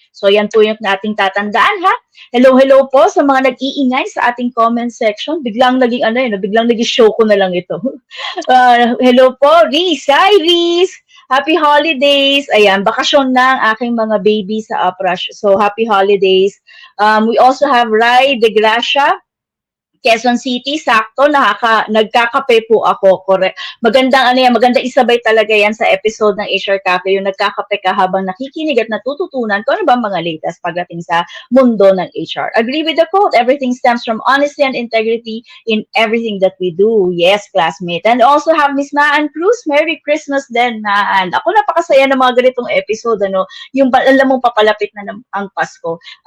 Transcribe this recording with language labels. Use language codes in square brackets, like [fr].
[tl] So, yan po yung nating tatandaan, ha? Hello po sa mga nag-iingay sa ating comment section. Biglang biglang naging show ko na lang ito. Hello po, Reese. Hi, Reese! [en] Happy holidays! [tl] Ayan, bakasyon na ang aking mga baby sa Aprush. [en] So, happy holidays. We also have Rai De Gracia. [tl] Quezon City, sakto, nagkakape po ako, correct. Magandang isabay talaga yan sa episode ng HR Cafe, yung nagkakape ka habang nakikinig at natututunan kung ano ba mga latest pagdating sa mundo ng HR. [en] Agree with the quote, everything stems from honesty and integrity in everything that we do. Yes, classmate. And also have Miss Maan Cruz, Merry Christmas din, Maan. [tl] Ako napakasaya ng mga ganitong episode, yung alam mong papalapit na ang Pasko.